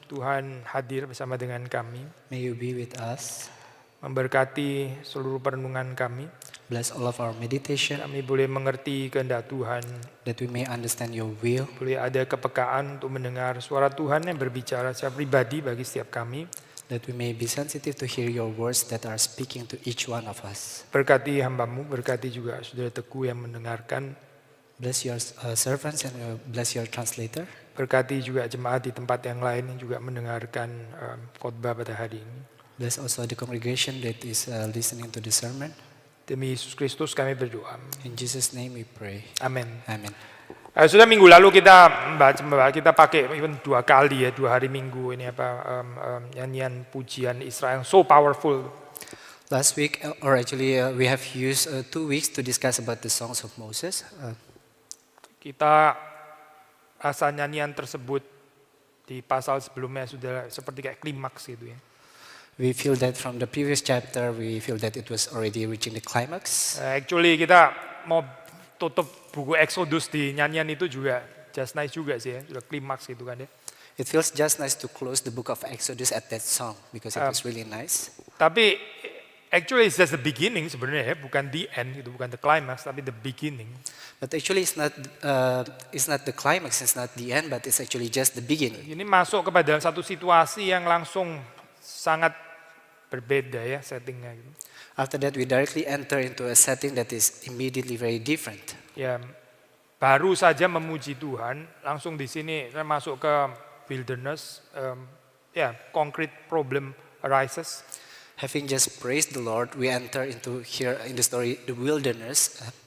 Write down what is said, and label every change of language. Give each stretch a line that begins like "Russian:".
Indonesian: Tuhan hadir bersama dengan kami,
English: May you be with us.
Indonesian: memberkati seluruh perenungan kami.
English: Bless all of our meditation,
Indonesian: Kami boleh mengerti kehendak Tuhan,
English: that we may understand your will,
Indonesian: boleh ada kepekaan untuk mendengar suara Tuhan yang berbicara secara pribadi bagi setiap kami.
English: that we may be sensitive to hear your words that are speaking to each one of us.
Indonesian: Berkati hambamu, berkati juga saudara Teguh yang mendengarkan.
English: Bless your servants and bless your translator.
Indonesian: Berkati juga jemaat di tempat yang lain yang juga mendengarkan khotbah pada hari ini.
English: Bless also the congregation that is listening to the sermon.
Indonesian: Demi Yesus Kristus kami berdoa.
English: In Jesus' name we pray.
Indonesian: Amin.
English: Amen.
Indonesian: Sudah minggu lalu kita kita pakai even 2 kali ya, 2 hari Minggu ini nyanyian pujian Israel
English: so powerful. Last week, or actually we have used 2 weeks to discuss about the songs of Moses.
Indonesian: Kita rasa nyanyian tersebut di pasal sebelumnya sudah seperti kayak klimaks gitu ya.
English: We feel that from the previous chapter, we feel that it was already reaching the climax.
Indonesian: Actually kita mau tutup buku Exodus di nyanyian itu juga
English: just nice
Indonesian: juga sih ya, sudah klimaks gitu kan ya.
English: It feels just nice to close the book of Exodus at that song because it was really nice. Tapi actually it's just the beginning
Indonesian: sebenarnya ya, bukan
English: the end
Indonesian: gitu, bukan
English: the climax tapi the beginning. But actually it's not the climax, it's not the end, but it's actually just the beginning.
Indonesian: Ini masuk kepada satu situasi yang langsung sangat berbeda ya settingnya gitu.
English: After that, we directly enter into a setting that is immediately very different.
Indonesian: Ya, baru saja memuji Tuhan, langsung di sini saya masuk ke wilderness,
English: concrete problem arises. Having just praised the Lord, we enter into here in the story the wilderness.